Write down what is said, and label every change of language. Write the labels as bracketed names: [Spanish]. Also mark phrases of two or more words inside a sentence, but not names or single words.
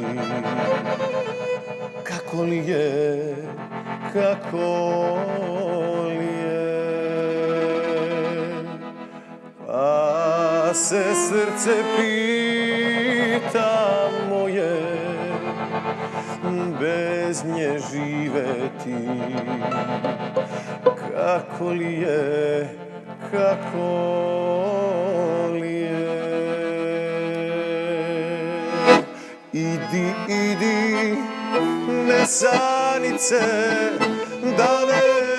[Macedonian] Како ли е, како ли е, па се срце пита моје, [Serbian] без nje živeti. Kako li je, kako li je. Idi, idi, nesanice, da ne